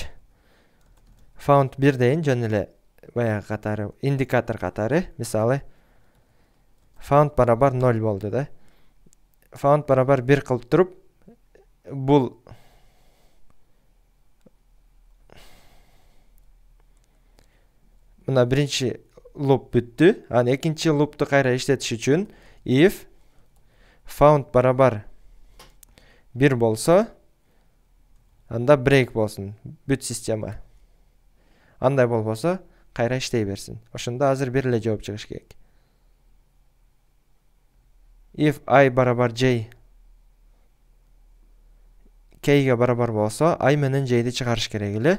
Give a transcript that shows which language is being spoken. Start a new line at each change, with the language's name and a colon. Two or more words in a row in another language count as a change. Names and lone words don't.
Kyrgyz: Found 1 дейин, жөн эле баягы катары, индикатор катары, мисалы found барабар 0 болду да. Found барабар 1 кылып туруп, бул мына биринчи луп бүттү. Анан экинчи лупту кайра иштетиш үчүн
English: if found
Kyrgyz: барабар 1 болсо, анда break болсун, бүт система. Андай болбосо, кайра иштей берсин. Ошондо азыр бир эле жооп чыгыш керек.
English: If I
Kyrgyz: барабар J K'ге барабар болсо, I менен J'ди чыгарыш керек эле.